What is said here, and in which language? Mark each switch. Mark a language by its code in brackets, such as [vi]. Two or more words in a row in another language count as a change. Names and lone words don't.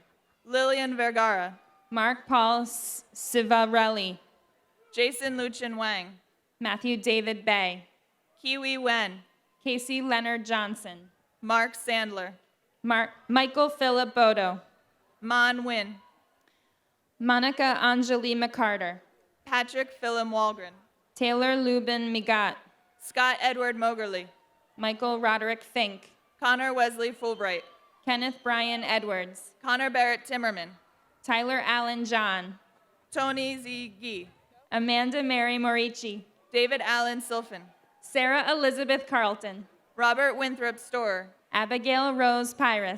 [en] Lillian Vergara. Mark Paul Civarelli. Jason Luchin Wang. Matthew David Bay. Kiwi Wen. Casey Leonard Johnson. Mark Sandler. Michael Philip Bodo. Mon Win. Monica Anjali McCarter. Patrick Philip Walgren. Taylor Lubin Migat. Scott Edward Mogerly. Michael Roderick Fink. Connor Wesley Fulbright. Kenneth Brian Edwards. Connor Barrett Timmerman. Tyler Allen John. Tony Z. Gee. Amanda Mary Morici. David Allen Silfen. Sarah Elizabeth Carlton. Robert Winthrop Storer. Abigail Rose Pyrus.